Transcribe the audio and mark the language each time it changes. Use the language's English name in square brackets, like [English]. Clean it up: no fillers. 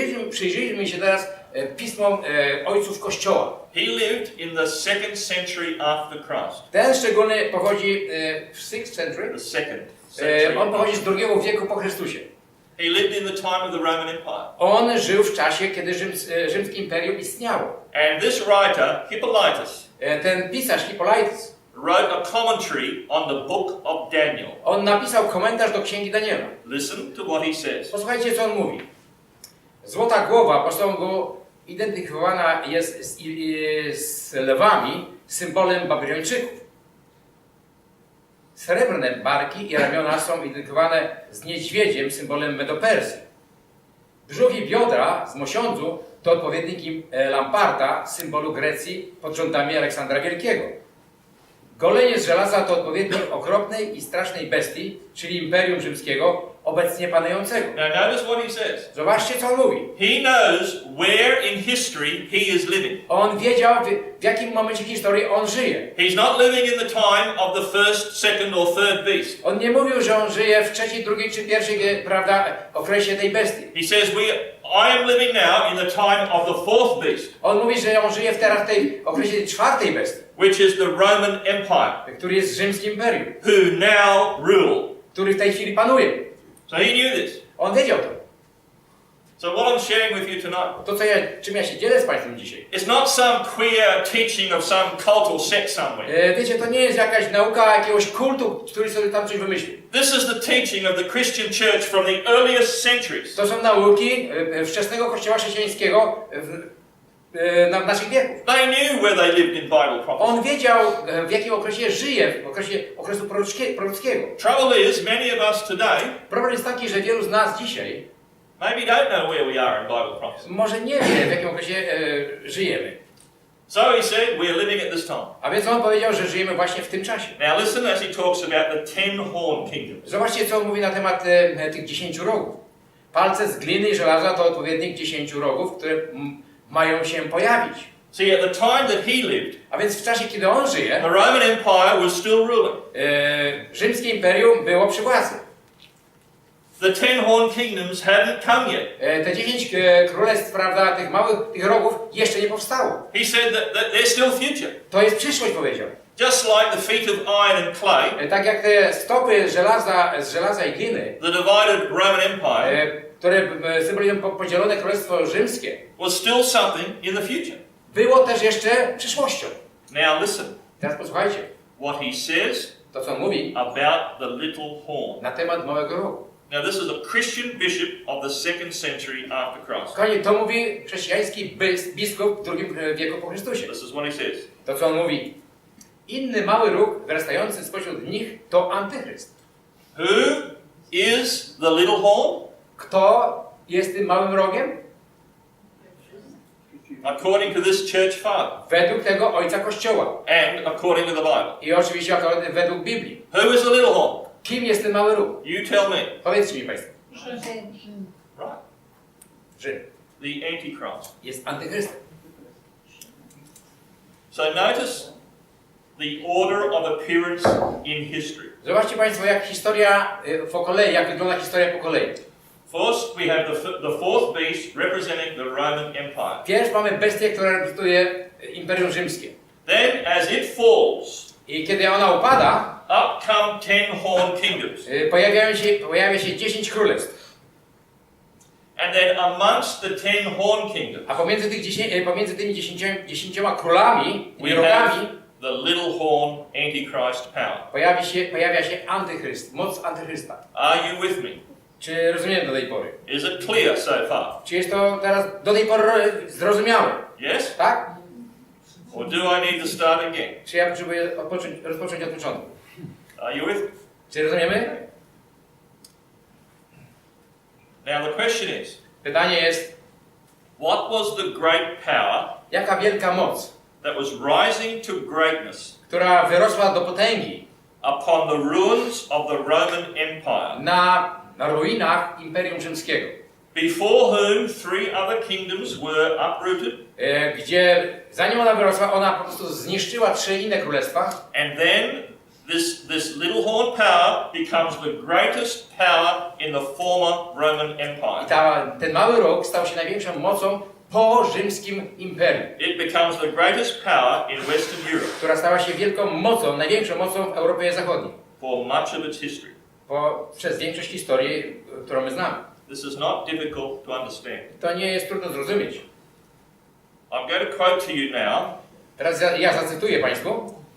[Polish] Przyjrzyjmy się teraz pismom ojców Kościoła. [English] He lived in the 2nd century after Christ. [Polish] Ten szczególny pochodzi w [English] 6th century. The 2nd century. [Polish] On pochodzi z II wieku po Chrystusie. [English] He lived in the time of the Roman Empire. [Polish] On żył w czasie, kiedy rzymskie imperium istniało. [English] And this writer, Hippolytus, [Polish] Ten pisarz Hippolytus [English] wrote a commentary on the book of Daniel. [Polish] on napisał komentarz do księgi Daniela. [English] Listen to what he says. [Polish] Posłuchajcie, co on mówi. Złota głowa posągu identyfikowana jest z lwami, symbolem Babilończyków. Srebrne barki i ramiona są identyfikowane z niedźwiedziem, symbolem Medopersji. Brzuch i biodra z mosiądzu to odpowiedniki Lamparta, symbolu Grecji pod rządami Aleksandra Wielkiego. Golenie z żelaza to odpowiednik okropnej i strasznej bestii, czyli Imperium Rzymskiego, obecnie panującego. [English] Now notice what he says. [Polish] Zobaczcie, co on mówi. [English] He knows where in history he is living. [Polish] On wiedział, w jakim momencie historii on żyje. [English] He's not living in the time of the first, second or third beast. [Polish] On nie mówił, że on żyje w trzeciej, drugiej czy pierwszej, prawda, okresie tej bestii. [English] He says, I am living now in the time of the 4th beast. [Polish] On mówi, że on żyje teraz w tej okresie czwartej bestii, [English] Which is the Roman Empire, [Polish] który jest rzymskim imperium, [English] who now rule. [Polish] który w tej chwili panuje. [English] So he knew this. [Polish] On wiedział to. [English] So what I'm sharing with you tonight, [Polish] To, czym ja się dzielę z Państwem dzisiaj. [English] it's not some queer teaching of some cult or sect somewhere. [Polish] Wiecie, to nie jest jakaś nauka jakiegoś kultu, który sobie tam coś wymyślił. [English] This is the teaching of the Christian church from the earliest centuries. [Polish] To są nauki wczesnego kościoła chrześcijańskiego w naszych wieków. [English] They knew where they lived in Bible prophecy. [Polish] On wiedział, w jakim okresie żyje, w okresu prorockiego. [English] Trouble is, many of us today [Polish] Problem jest taki, że wielu z nas dzisiaj [English] maybe don't know where we are in Bible prophecy. [Polish] może nie wie, w jakim okresie żyjemy. [English] So he said, we're living at this time. [Polish] A więc on powiedział, że żyjemy właśnie w tym czasie. [English] Now listen as he talks about the 10 horn kingdoms. [Polish] Zobaczcie, co on mówi na temat tych 10 rogów. Palce z gliny i żelaza to odpowiednik 10 rogów, które mają się pojawić. [English] See, at the time that he lived, [Polish] A więc w czasie, kiedy on żyje, [English] the Roman Empire was still ruling. [Polish] rzymskie imperium było przy władzy. [English] The 10 horn kingdoms hadn't come yet. [Polish] Te 10 królestw, prawda, tych rogów jeszcze nie powstało. [English] He said that they're still future. [Polish] To jest przyszłość, powiedział. [English] Just like the feet of iron and clay, [Polish] Tak jak te stopy z żelaza i gliny, [English] the divided Roman Empire [Polish] które symbolizują podzielone królestwo rzymskie, [English] was still something in the future. [Polish] było też jeszcze przyszłością. [English] Now listen, [Polish] Teraz posłuchajcie, [English] what he says [Polish] to co on mówi [English] about the little horn. [Polish] na temat małego rogu. [English] Now this is a Christian bishop of the 2nd century after Christ. [Polish] Kochani, to mówi chrześcijański biskup w II wieku po Chrystusie. [English] This is what he says. [Polish] To co on mówi. Inny mały róg wyrastający spośród nich to antychryst. [English] Who is the little horn? [Polish] Kto jest tym małym rogiem? [English] According to this church father [Polish] Według tego ojca Kościoła. [English] and according to the Bible. [Polish] I oczywiście według Biblii. [English] Who is the little horn? [Polish] Kim jest ten mały róg? [English] You tell me. [Polish] Powiedzcie mi Państwo. [English] Right. [Polish] Rzym [English] The Antichrist. [Polish] jest antychrystem. [English] So notice the order of appearance in history. [Polish] Zobaczcie Państwo, jak historia po kolei, jak wygląda historia po kolei. [English] First, we have the 4th beast representing the Roman Empire. [Polish] Pierw mamy bestię, która reprezentuje Imperium Rzymskie. [English] Then, as it falls, [Polish] I kiedy ona upada, [English] up come 10 horn kingdoms. [Polish] pojawia się 10 królestw. [English] And then amongst the 10 horn kingdoms, [Polish] A pomiędzy tymi 10 królami i [English] we [Polish] rogami [English] have the little horn Antichrist power. [Polish] pojawia się antychryst, moc antychrysta. [English] Are you with me? [Polish] Czy rozumiemy do tej pory? [English] Is it clear so far? [Polish] Czy jest to teraz do tej pory zrozumiałe? [English] Yes? [Polish] Tak? [English] Or do I need to start again? [Polish] Czy ja potrzebuję rozpocząć od początku? [English] Are you with me? [Polish] Czy rozumiemy? [English] Now the question is, [Polish] Pytanie jest, [English] what was the great power [Polish] jaka wielka moc, [English] that was rising to greatness [Polish] która wyrosła do potęgi [English] upon the ruins of the Roman Empire, [Polish] na ruinach Imperium Rzymskiego, [English] before whom three other kingdoms were uprooted, [Polish] gdzie zanim ona wyrosła, ona po prostu zniszczyła 3 inne królestwa, [English] and then this little horn power becomes the greatest power in the former Roman [Polish] i [English] Empire. [Polish] ten mały róg stał się największą mocą po rzymskim imperium, [English] It becomes the greatest power in Western Europe [Polish] która stała się wielką mocą, największą mocą w Europie Zachodniej, [English] for much of its history. [Polish] przez większość historii, którą my znamy. [English] This is not difficult to understand. [Polish] To nie jest trudno zrozumieć. [English] I'm going to quote to you now [Polish] Teraz ja zacytuję Państwu